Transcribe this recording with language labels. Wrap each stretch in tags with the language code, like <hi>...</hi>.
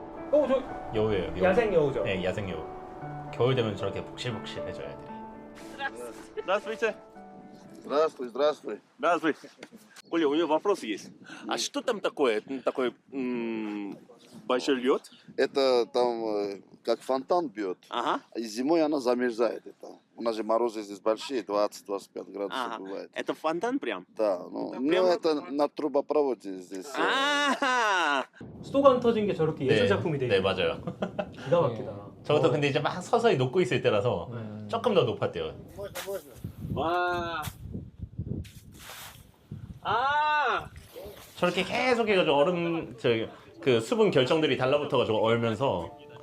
<ko>저 여우예요. 여우. 야생 여우죠. 네, 야생 여우. 겨울 되면 저렇게 복실복실해져요, 애들이.</ko> <ru>Здравствуйте. Здравствуй, здравствуй. Здравствуй. Коля, у меня вопрос есть. А что там такое? Такой большой лед? Это там как фонтан бьет. Ага. И зимой она замерзает. Это. У нас же морозы здесь большие, 20-25 градусов Ага. бывает. Это фонтан прям? Да, ну, Прямо- ну это на трубопроводе здесь.</ru> <ko>아. 수도가 안 터진 게 저렇게 예술 작품이 돼 네, 있는 맞아요. 기가 막히다. 저것도 근데 이제 막 서서히 녹고 있을 때라서 조금 더 높았대요. 와. 아. 저렇게 계속 해가지고 얼음, 그 수분 결정들이 달라붙어가지고 얼면서</ko>